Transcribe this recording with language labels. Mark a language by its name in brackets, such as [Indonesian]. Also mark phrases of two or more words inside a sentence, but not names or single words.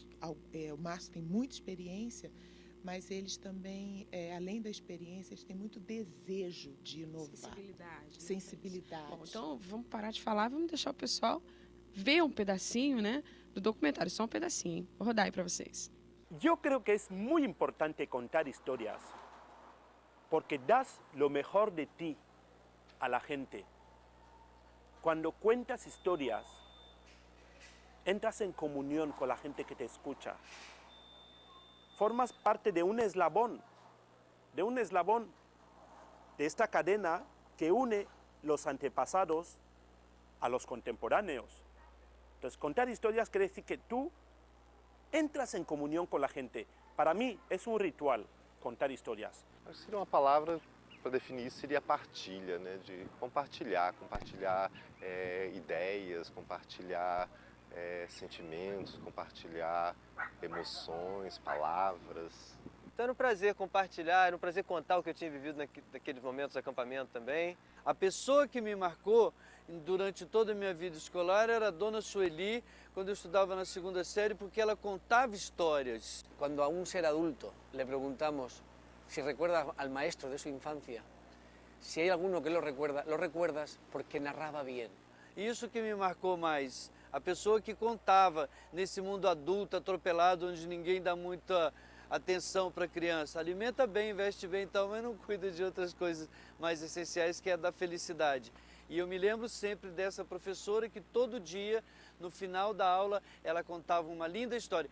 [Portuguese] o Márcio tem muita experiência, mas eles também, além da experiência, eles têm muito desejo de inovar. Sensibilidade. Né? Sensibilidade. Bom, então vamos parar de falar, vamos deixar o pessoal ver um pedacinho, né, do documentário, só um pedacinho, hein? Vou rodar aí para vocês. [Spanish] Yo creo que es muy importante contar historias, porque das lo mejor de ti a la gente. Cuando cuentas historias, entras en comunión con la gente que te escucha. Formas parte de un eslabón de esta cadena que une los antepasados a los contemporáneos. Entonces, contar historias quiere decir que tú entras en comunión con la gente. Para mí es un ritual contar historias. [Portuguese] Acho que seria uma palavra para definir isso, seria partilha, né? De compartilhar ideias, compartilhar sentimentos, compartilhar emoções, palavras. Então era um prazer compartilhar, era um prazer contar o que eu tinha vivido naqueles momentos de acampamento também. A pessoa que me marcou durante toda a minha vida escolar era a Dona Sueli, quando eu estudava na segunda série, porque ela contava histórias. [Spanish] Cuando a un ser adulto le preguntamos si recuerda al maestro de su infancia, si hay alguno que lo recuerdas porque narraba bien. [Portuguese] Isso que me marcou mais, a pessoa que contava nesse mundo adulto, atropelado, onde ninguém dá muita atenção para a criança. Alimenta bem, veste bem e tal, mas não cuida de outras coisas mais essenciais, que é a da felicidade. E eu me lembro sempre dessa professora que todo dia, no final da aula, ela contava uma linda história.